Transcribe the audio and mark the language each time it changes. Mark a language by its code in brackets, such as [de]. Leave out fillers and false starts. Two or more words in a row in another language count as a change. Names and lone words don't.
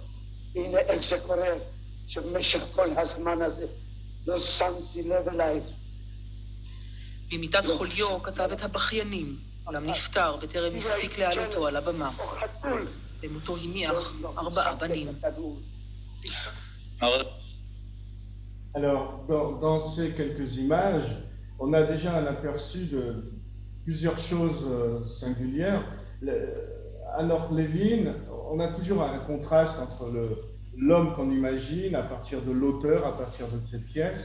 [he] הנה איך זה קורה, שבמשך כל הזמן הזה לא שמתי לב אלייך. במיטת חוליו כתב את הבכיינים, אולם נפטר בטרם הספיק לעלותו על הבמה. למותו הניח 4 בנים. [fr] Alors, dans ces quelques images, on a déjà un aperçu de plusieurs choses singulières. Hanoch Levin, on a toujours un contraste entre l'homme qu'on imagine à partir de l'auteur, à partir de cette pièce.